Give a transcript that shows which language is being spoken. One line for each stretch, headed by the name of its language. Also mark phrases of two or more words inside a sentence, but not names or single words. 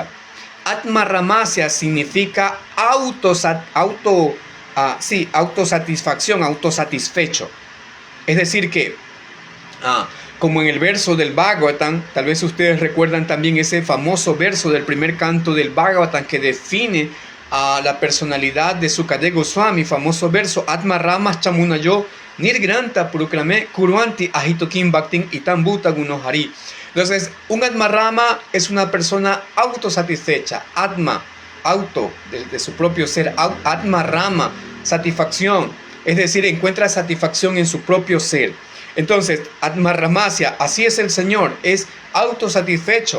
Spanish: Atmaramasya significa autosatisfacción, autosatisfecho. Es decir que, como en el verso del Bhagavatam, tal vez ustedes recuerdan también ese famoso verso del primer canto del Bhagavatam que define a la personalidad de Sukadeva Goswami, famoso verso,
Sanskrit: Atma Ramas Chamunayo Nirgranta Purukrame Kuruanti Ahitokim Bhaktin Itam Bhuta Gunohari.
Spanish: Entonces, un
Sanskrit: Atma Rama
Spanish: es una persona autosatisfecha, Atma, auto, de su propio ser,
Sanskrit: Atma Rama,
Spanish: satisfacción, es decir, encuentra satisfacción en su propio ser. Entonces,
Sanskrit: Atma Ramasya,
Spanish: así es el Señor, es autosatisfecho.